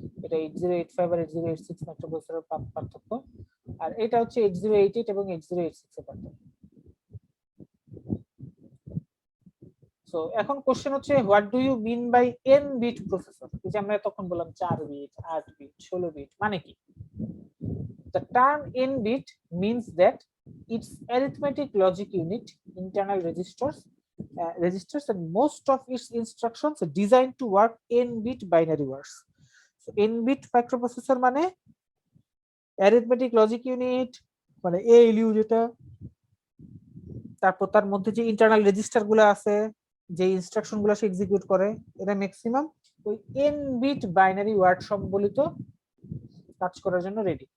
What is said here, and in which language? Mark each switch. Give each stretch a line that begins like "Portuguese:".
Bangla: এটা 8085 আর 8086 মাইক্রোপ্রসেসরের পার্থক্য, আর এটা হচ্ছে 8088 এবং 8086 এর পার্থক্য। সো এখন কোশ্চেন হচ্ছে
English: What do you mean by n bit processor?
Bangla: এই যে আমরা তখন বললাম 4 বিট 8 বিট 16 বিট মানে কি?
English: The term n bit means that its arithmetic logic unit, internal registers and most of its instructions are designed to work n bit binary words. So n bit microprocessor
Bangla: মানে arithmetic logic unit মানে ALU যেটা, তারপর তার মধ্যে যে internal register গুলো আছে, যে ইনস্ট্রাকশন গুলো সে এক্সিকিউট করে, এটা ম্যাক্সিমাম ওই n বিট বাইনারি ওয়ার্ড সম্বলিত কাজ করার জন্য রেডি।